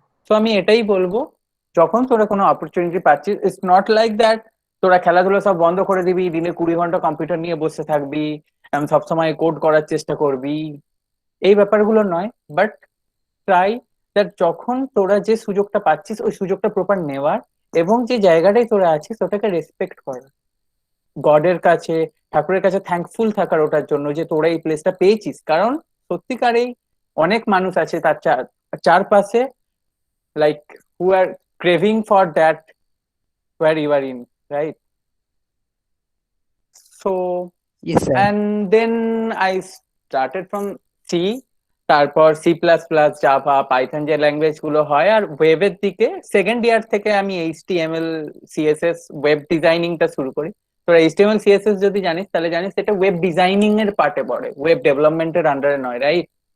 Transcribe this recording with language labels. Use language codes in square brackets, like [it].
[bn] তো আমি এটাই বলবো, যখন তোরা কোনো অপরচুনিটি পাচ্ছিস, [en] it's not like that [bn] তোরা খেলাধুলা সব বন্ধ করে দিবি, দিনে 20 ঘন্টা কম্পিউটার নিয়ে বসে থাকবি, সবসময় কোড করার চেষ্টা করবি, এই ব্যাপারগুলো নয়। [en] but try that [bn] যখন তোরা যে সুযোগটা পাচ্ছিস ওই সুযোগটা প্রপার নেওয়ার, এবং যে জায়গাটাই তোরা আছিস ওটাকে রেসপেক্ট করার, গডের কাছে, ঠাকুরের কাছে থ্যাঙ্কফুল থাকার ওটার জন্য যে তোরা এই প্লেসটা পেয়েছিস। কারণ সত্যিকারেই অনেক মানুষ আছে তার চারপাশে, [en] like who are craving for that where you are in, right? So yes sir. and then I started from C, [bn] তারপর C++, জাভা, পাইথন যে ল্যাঙ্গুয়েজ গুলো হয়, আর ওয়েবের দিকে সেকেন্ড ইয়ার থেকে আমি HTML CSS ওয়েব ডিজাইনিংটা শুরু করি। তো HTML CSS যদি জানিস তাহলে জানিস এটা ওয়েব ডিজাইনিং এর পার্টে পড়ে, ওয়েব ডেভেলপমেন্টের আন্ডারে নয়, রাইট?